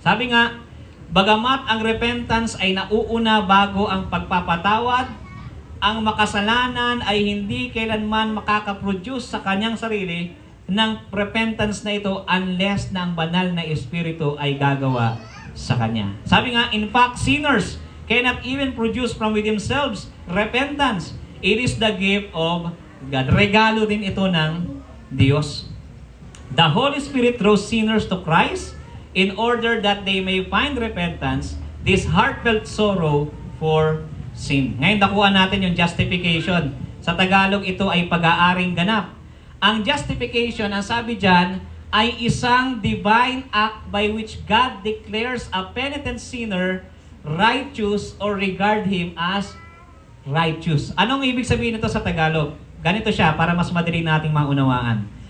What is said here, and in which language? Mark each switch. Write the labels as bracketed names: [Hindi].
[Filipino] Sabi nga, bagamat ang repentance ay nauuna bago ang pagpapatawad, ang makasalanan ay hindi kailanman makakaproduce sa kanyang sarili ng repentance na ito unless na ang banal na Espiritu ay gagawa sa kanya. Sabi nga, [English] in fact, sinners cannot even produce from within themselves repentance. It is the gift of God. [Filipino] Regalo din ito ng Diyos. [English] The Holy Spirit draws sinners to Christ in order that they may find repentance, this heartfelt sorrow for sin. [Filipino] Ngayon, nakuha natin yung justification. Sa Tagalog, ito ay pag-aaring ganap. [English] Ang justification, [Filipino] ang sabi dyan, ay isang [English] divine act by which God declares a penitent sinner righteous or regard him as righteous. [Filipino] Anong ibig sabihin nito sa Tagalog? Ganito siya para mas madali nating maunawaan.